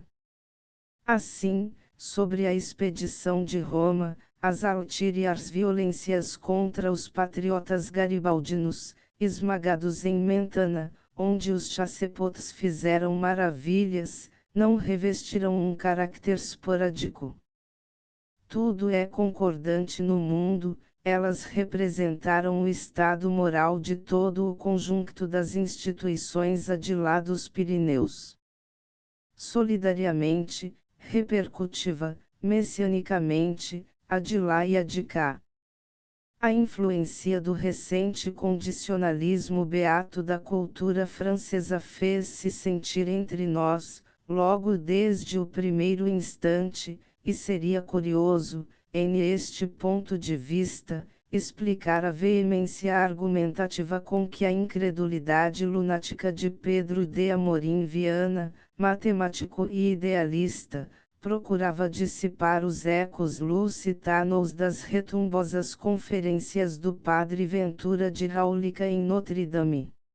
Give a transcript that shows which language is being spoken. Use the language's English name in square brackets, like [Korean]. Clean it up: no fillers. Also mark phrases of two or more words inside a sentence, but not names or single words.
[Portuguese] Assim, sobre a expedição de Roma, as ulteriores violências contra os patriotas garibaldinos, esmagados em Mentana, onde os chassepôs fizeram maravilhas, não revestiram um caráter esporádico. Tudo é concordante no mundo. Elas representaram o estado moral de todo o conjunto das instituições adilados Pirineus. Solidariamente, repercutiva, messianicamente, a de lá e a de cá. A influência do recente condicionalismo beato da cultura francesa fez-se sentir entre nós, logo desde o primeiro instante, e seria curioso, neste ponto de vista, explicar a veemência argumentativa com que a incredulidade lunática de Pedro de Amorim Viana, matemático e idealista, procurava dissipar os ecos lusitanos das retumbosas conferências do padre Ventura de Ráulica em Notre-Dame.